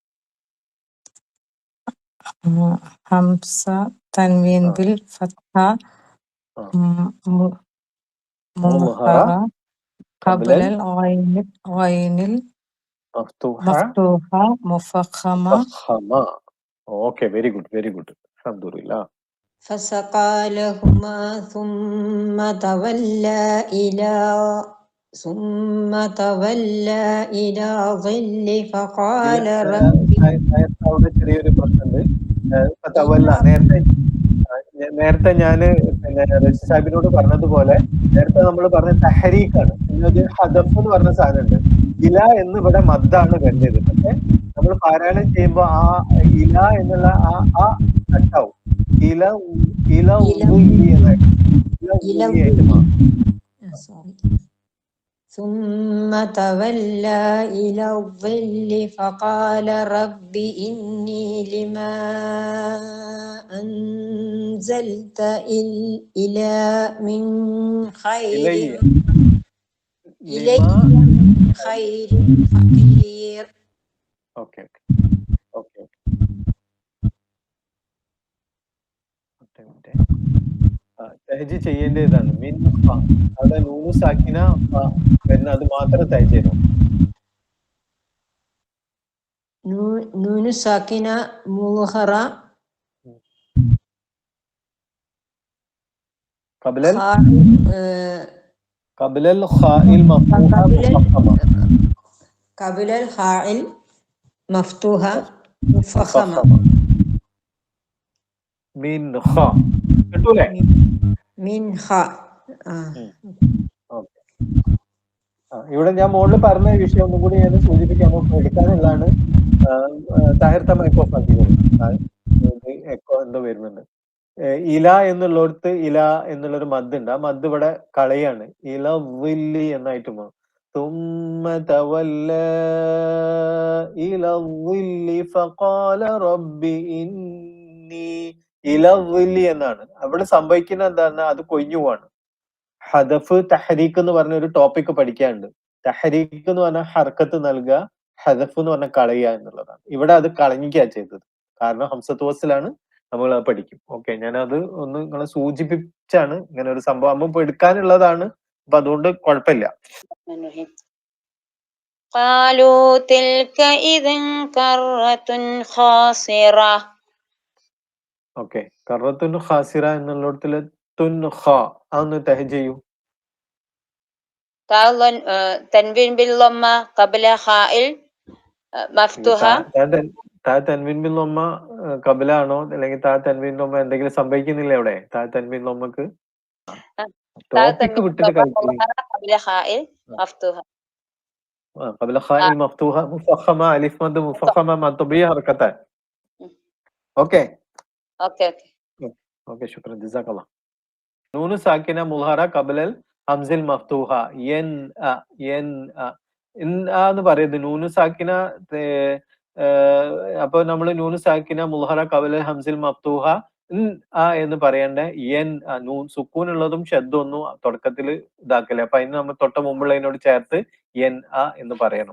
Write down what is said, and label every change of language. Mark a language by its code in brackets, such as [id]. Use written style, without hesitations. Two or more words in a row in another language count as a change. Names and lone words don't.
[ar] همزة تنوين بالفتح مظهرة قبل العين المفتوحة مفخمة. [en] okay, very good അൽഹംദുലില്ലാ. [ar] فسقى لهما ثم تولى إلى ظل فقال رب. [ml] അവിടെ ചെറിയൊരു പ്രശ്നമുണ്ട്. നേരത്തെ ഞാന് പിന്നെ റഷീദ് സാഹിബിനോട് പറഞ്ഞതുപോലെ, നേരത്തെ നമ്മൾ പറഞ്ഞ തഹരീഖാണ്. പിന്നെ ഹദഫ് എന്ന് പറഞ്ഞ സാധനമുണ്ട്. ഇല എന്ന് ഇവിടെ മദ്ദാണ് വരുന്നത്. പക്ഷെ നമ്മൾ പാരായണം ചെയ്യുമ്പോ ആ ഇല എന്നുള്ള ആ കട്ടാവും. ഇല എന്നായിട്ട് മാറും. [ar] ثم تولى إلى الظل فقال رب إني لما أنزلت إلى من خير فقير. [ml] ഓക്കെ തഹജ് ചെയ്യേണ്ടതാണ്. മീൻ അവിടെ [ar] نون ساكنة [ml] വരുന്ന അത് മാത്രം തഹജ് ചെയ്യണം. [ar] نون ساكنة مظهرة قبل الخاء المفتوحة مفخمة. قبل الخاء المفتوحة مفخمة. من خاء കിട്ടൂലേ? من خاء. [ml] ഇവിടെ ഞാൻ മുകളിൽ പറഞ്ഞ വിഷയം ഒന്നും കൂടി ഞാൻ സൂചിപ്പിക്കാൻ എടുക്കാനുള്ളതാണ്. താഹിർത്ത മൈക്ക് ഓഫ് ആക്കിക്കോളൂ. എക്കോ എന്തോ വരുന്നുണ്ട്. ഇല എന്നുള്ളടത്ത് ഇല എന്നുള്ളൊരു മദ് ഉണ്ട്. ആ മദ് ഇവിടെ കളയാണ്. ഇല വില്ലി എന്നായിട്ട് മാറും. [ar] ثم تولى إلى الظل فقال رب إني إلى الظل എന്നാണ്. [ml] അവിടെ സംഭവിക്കുന്ന എന്താണ്? അത് കൊഴിഞ്ഞു പോവാണ്. ഹദഫ് തഹരീക്ക് എന്ന് പറഞ്ഞ ഒരു ടോപ്പിക് പഠിക്കാനുണ്ട്. തഹരീക്ക് എന്ന് പറഞ്ഞാൽ ഹർക്കത്ത് നൽകുക, ഹദഫ് എന്ന് പറഞ്ഞാൽ കളയുക എന്നുള്ളതാണ്. ഇവിടെ അത് കളഞ്ഞിക്കാ ചെയ്തത്. കാരണം ഹംസത്ത് വസ്ലാണ്, നമ്മൾ അത് പഠിക്കും. ഓക്കെ, ഞാനത് ഒന്ന് നിങ്ങളെ സൂചിപ്പിച്ചാണ്. ഇങ്ങനെ ഒരു സംഭവം ആകുമ്പോൾ എടുക്കാനുള്ളതാണ്. അപ്പൊ അതുകൊണ്ട് കുഴപ്പമില്ല. [ar] قالوا تلك إذا كرة خاسرة. [ml] ഓക്കെ, [ar] كرةٌ خاسرة [ml] എന്നുള്ളിടത്തില് തുൻ ഖ അതൊന്ന് തഹ് ചെയ്യൂ. [ar] تنوين بالضمة قبل خائل مفتوحة. تاء تنوين بالضمة قبل [ml] ആണോ, അല്ലെങ്കിൽ [ar] تاء تنوين ضمة [ml] എന്തെങ്കിലും സംഭവിക്കുന്നില്ല അവിടെ? [ar] تاء تنوين [ml] ലൊമ്മക്ക് ടോപ്പിക് വിട്ടിട്ട് [ar] قبل خائل مفتوحة. قبل خائل مفتوحة مفخمة ألف مد مفخمة منطبية حركتان. اوكي اوكي شكرا جزاك الله. نون ساكنة مظهرة قبل الهمز المفتوحة ين ين [ml] ഇൻ എന്ന് പറയുന്നത് [ar] نون ساكنة. [ml] അപ്പൊ നമ്മൾ [ar] نون ساكنة مظهرة قبل الهمز المفتوحة [ml] എന്ന് പറയേണ്ട യൻ നൂൻ സുക്കൂൻ ഉള്ളതും ഷദ്ദൊന്നും തുടക്കത്തിൽ ഇതാക്കല്ലേ. അപ്പൊ അതിന് നമ്മൾ തൊട്ട മുമ്പുള്ളതിനോട് ചേർത്ത് യൻ എന്ന് പറയണം.